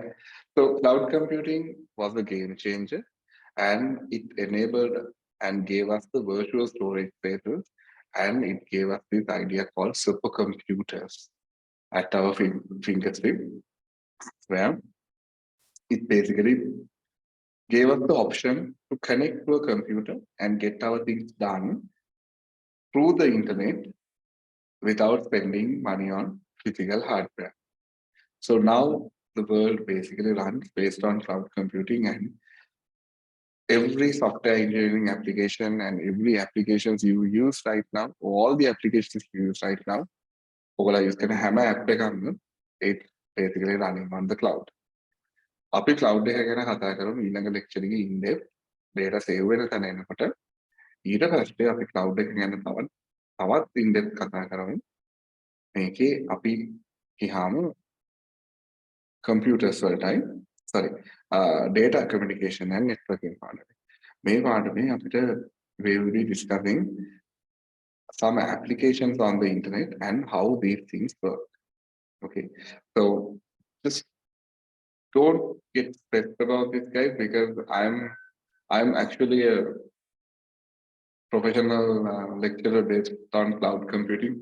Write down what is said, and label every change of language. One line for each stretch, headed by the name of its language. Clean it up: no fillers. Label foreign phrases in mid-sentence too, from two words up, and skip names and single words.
English: So cloud computing was a game changer, and it enabled and gave us the virtual storage spaces, and it gave us this idea called supercomputers at our fingertip, where it basically gave us the option to connect to a computer and get our things done through the internet without spending money on physical hardware. So now the world basically runs based on cloud computing, and every software engineering application and every applications you use right now, all the applications you use right now,
Sinhala: ඔයගොල්ලෝ use කරන හැම app එකක්ම
English: it's basically running on the cloud.
Sinhala: අපි cloud එක ගැන කතා කරමු ඊළඟ lecture එකේ
English: in depth
Sinhala: data save වෙන තැන එනකොට. ඊට පස්සේ අපි cloud එක ගැන තවත්
English: in depth
Sinhala: කතා කරමු. මේකේ අපි ගියාම computers වලටයි sorry
English: data communication and networking
Sinhala: පාඩමේ. මේ පාඩමේ අපිට
English: we will be discussing some applications on the internet and how these things work. Okay, so just don't get stressed about this, guys, because I'm actually a professional lecturer based on cloud computing.